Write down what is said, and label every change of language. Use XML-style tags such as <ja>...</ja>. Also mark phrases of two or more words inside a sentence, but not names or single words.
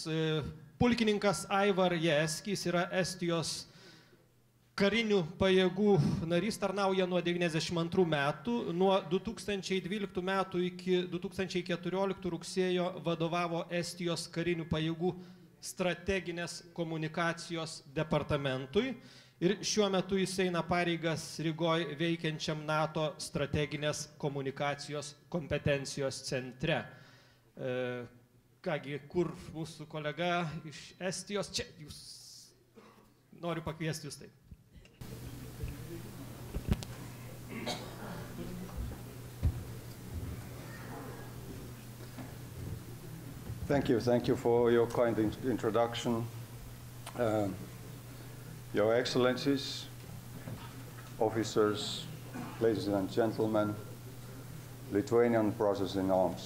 <lt>Pulkininkas Aivar Jaeski, jis yra Estijos karinių pajėgų narys, tarnauja nuo 1992 metų, nuo 2012 metų iki 2014 rugsėjo vadovavo Estijos karinių pajėgų strateginės komunikacijos departamentui ir šiuo metu jis eina pareigas Rygoj veikiančiam NATO strateginės komunikacijos kompetencijos centre. Kągi, kur mūsų kolega iš Estijos? Čia jūs. Noriu pakviesti jūs taip.</lt> <en>Thank you for your kind introduction. Your Excellencies, officers, ladies and gentlemen, Lithuanian brothers in arms.</en>